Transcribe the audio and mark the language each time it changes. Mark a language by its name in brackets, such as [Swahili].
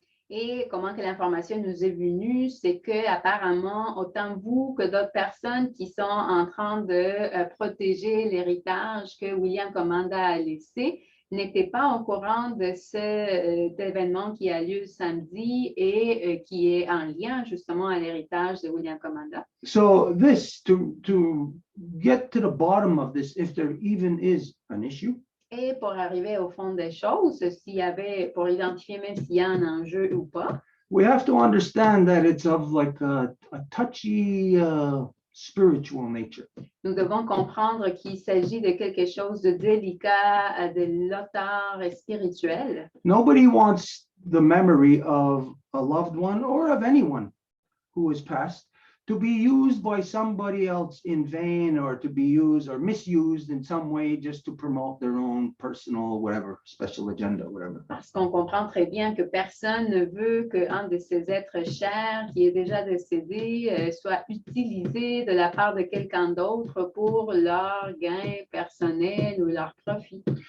[French] Et comment que l'information nous est venue, c'est que apparemment, autant vous que d'autres personnes qui sont en train de protéger l'héritage que William Commanda a laissé n'étaient pas au courant de cet événement qui a lieu samedi et qui est en lien justement à l'héritage de William Commanda. [English] So this, to get to the bottom of this, if there even is an issue, [French] Et pour arriver au fond des choses, pour identifier même s'il y a un enjeu ou pas, [English] we have to understand that it's of like a touchy spiritual nature. [French] nous devons comprendre qu'il s'agit de quelque chose de délicat, de l'auteur spirituel. [English] Nobody wants the memory of a loved one or of anyone who has passed to be used by somebody else in vain or to be used or misused in some way just to promote their own personal, whatever, special agenda, whatever. [French] Parce qu'on comprend très bien que personne ne veut qu'un de ces êtres chers qui est déjà décédé soit utilisé de la part de quelqu'un d'autre pour leur gain personnel ou leur profit.